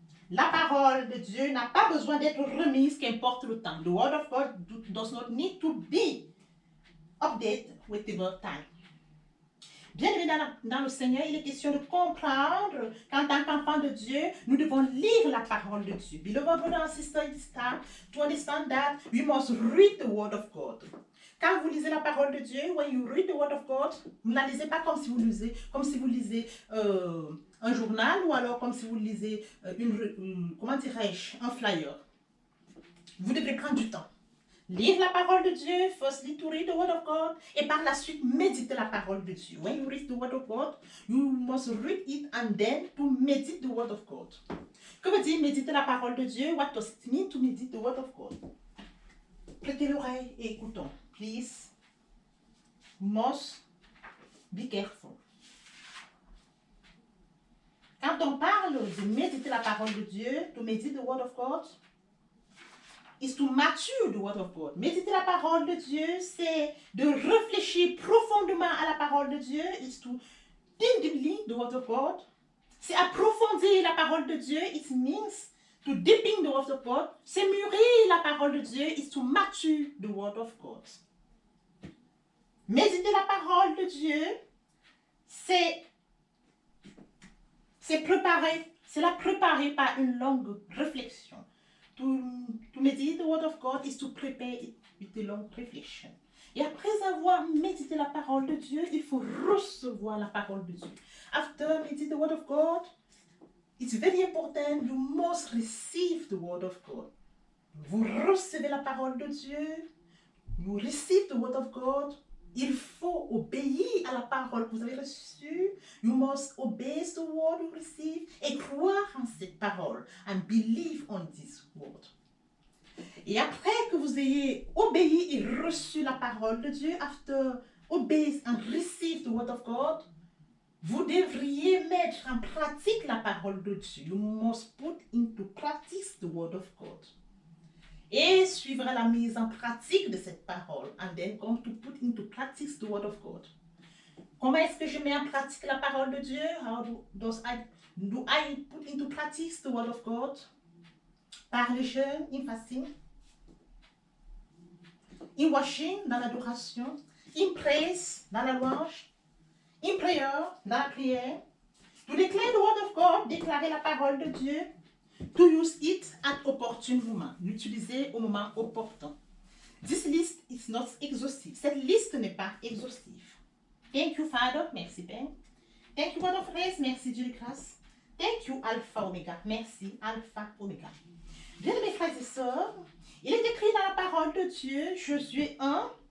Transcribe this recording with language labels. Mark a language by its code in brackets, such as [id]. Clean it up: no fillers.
[fr] La parole de Dieu n'a pas besoin d'être remise, qu'importe le temps. [en] The word of God does not need to be updated whatever time. [fr] Bien-aimés dans le Seigneur, il est question de comprendre qu'en tant qu'enfant de Dieu, nous devons lire la parole de Dieu. [en] Beloved brother and sister, it's time to understand that we must read the word of God. [fr] Quand vous lisez la parole de Dieu, [en] when you read the word of God, [fr] vous ne la lisez pas comme si vous lisez un journal ou alors comme si vous lisez comment dirais-je, un flyer. Vous devez prendre du temps. Lire la parole de Dieu, [en] firstly to read the word of God, [fr] et par la suite méditer la parole de Dieu. [en] When you read the word of God, you must read it and then to meditate the word of God. [fr] Que veut dire méditer la parole de Dieu? [en] What does it mean to meditate the word of God? [fr] Prêtez l'oreille et écoutons. [en] Please, must be careful. [fr] Quand on parle de méditer la parole de Dieu, [en] to meditate the word of God, is to mature the word of God. [fr] Méditer la parole de Dieu, c'est de réfléchir profondément à la parole de Dieu. [en] Is to think deeply the word of God. [fr] C'est approfondir la parole de Dieu. [en] It means to deepen the word of God. [fr] C'est mûrir la parole de Dieu. [en] Is to mature the word of God. [fr] Méditer la parole de Dieu, c'est préparer. C'est la préparer par une longue réflexion. [en] To meditate the word of God is to prepare it with a long reflection. [fr] Et après avoir médité la parole de Dieu, il faut recevoir la parole de Dieu. [en] After meditating the word of God, it's very important, you must receive the word of God. [fr] Vous recevez la parole de Dieu, [en] you receive the word of God. [fr] Il faut obéir à la parole que vous avez reçue. [en] You must obey the word you receive [fr] et croire en cette parole [en] and believe on this word. [fr] Et après que vous ayez obéi et reçu la parole de Dieu, [en] after obey and receive the word of God, [fr] vous devriez mettre en pratique la parole de Dieu. [en] You must put into practice the word of God. [fr] Et suivra la mise en pratique de cette parole. [en] And then come to put into practice the word of God. [fr] Comment est-ce que je mets en pratique la parole de Dieu? [en] How do I put into practice the word of God? [fr] Par le jeûne, [en] in fasting, in worship, [fr] dans l'adoration, [en] in praise, [fr] dans la louange, [en] in prayer, [fr] dans la prière. [en] To declare the word of God, [fr] déclarer la parole de Dieu. [en] To use it at opportune moment. [fr] L'utiliser au moment opportun. [en] This list is not exhaustive. [fr] Cette liste n'est pas exhaustive. [en] Thank you, Father. [fr] Merci, Père. [en] Thank you, God of grace. [fr] Merci, Dieu de grâce. [en] Thank you, Alpha, Omega. [fr] Merci, [en] Alpha, Omega. [fr] Bien, mes frères et sœurs, il est écrit dans la parole de Dieu, Josué 1.